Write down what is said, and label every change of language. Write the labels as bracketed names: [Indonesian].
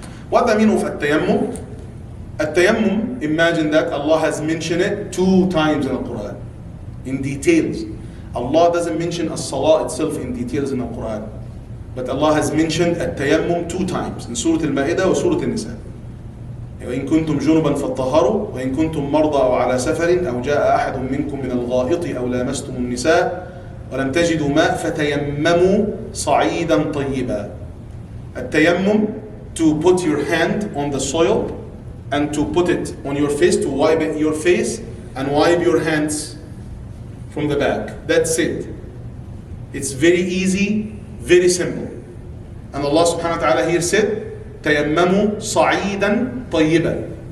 [English] What the meaning of at-tayammum? At-tayammum, imagine that Allah has mentioned it 2 times in the Quran, in details. Allah doesn't mention as-salah itself in details in the Quran, but Allah has mentioned at-tayammum 2 times, in Surah Al-Ma'idah or Surah Al-Nisa. [Arabic] وإن كنتم جنبا فاطهروا وإن كنتم مرضى أو على سفر أو جاء أحد منكم من الغائط أو لامستم النساء ولم تجدوا ماء فتيمموا صعيدا طيبا. [English] التيمم, to put your hand on the soil and to put it on your face, to wipe your face and wipe your hands from the back. That's it. It's very easy, very simple. And Allah subhanahu wa ta'ala here said, [Arabic] تيمموا صعيدا طيبا.